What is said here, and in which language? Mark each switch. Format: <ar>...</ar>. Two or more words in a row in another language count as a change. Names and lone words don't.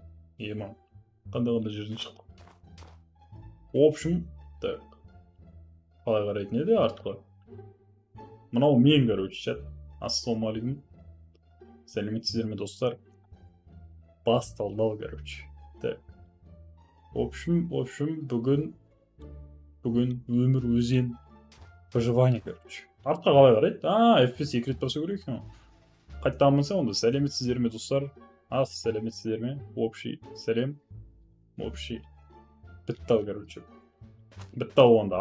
<kk>Ема. Қандай жерден шықтық.</kk> <ru>В общем, так.</ru> <kk>Қалай қарайтын еді артқа. Мынау мен, короче, чат. Ассалаумағалейкум. Сәлеметсіздер ме, достар? Басталды, короче.</kk> <ru>Так. В общем,</ru> <kk>бүгін өмір өзен</kk> <ru>выживание, короче.</ru> <kk>Артқа қалай қарайды? FPS 2 рет басу керек екен. Қайтадан болса онда сәлеметсіздер ме, достар? Сәлеметсіздер ме? Общий сәлем. Общий. Бітті, короче. Бітті онда.</kk>